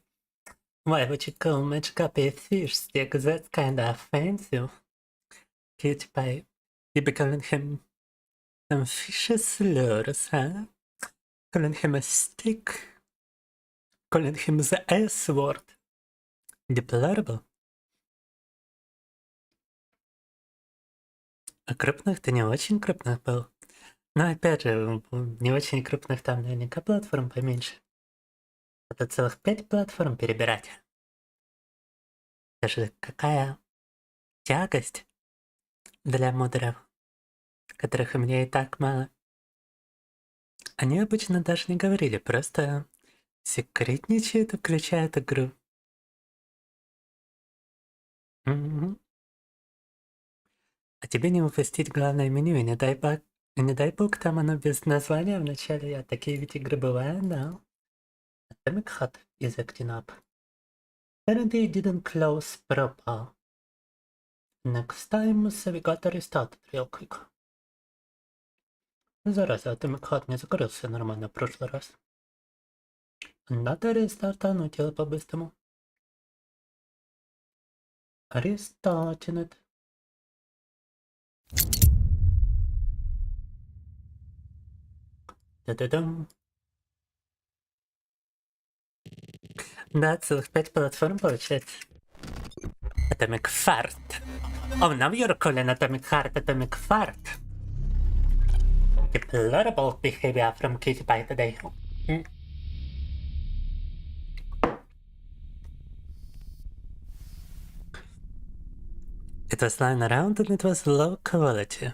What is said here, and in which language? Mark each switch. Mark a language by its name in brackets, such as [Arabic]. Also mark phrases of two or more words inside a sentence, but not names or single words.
[English] Why would you call much copy a fish stick? That's kinda offensive. Cutie pie. You be calling him some fishy slurs, huh? Calling him a stick? Calling him the S-word? Deplorable. [Russian] А крупных ты не очень крупных был. Но опять же, не очень крупных там наверняка платформ поменьше. Это целых 5 платформ перебирать. Это же какая тягость для модеров, которых у меня и так мало. Они обычно даже не говорили, просто секретничают и включают игру. А тебе не упустить главное меню, и не дай бог там оно без названия в начале. Такие ведь игры бывают, да. [English] Atomic Heart is acting up. Apparently it didn't close proper. Next time, so we gotta restart it real quick. [Russian] Зараза, Atomic Heart не закрылся нормально в прошлый раз. Надо рестартануть его по-быстрому. [English] Restarting it. [Russian] Да-да-дам. Да, целых 5 платформ получается. Atomic Heart. [English] Oh, now you're calling atomic heart atomic fart. Deplorable behavior from Cutie Pie today. It was lying around and it was low quality.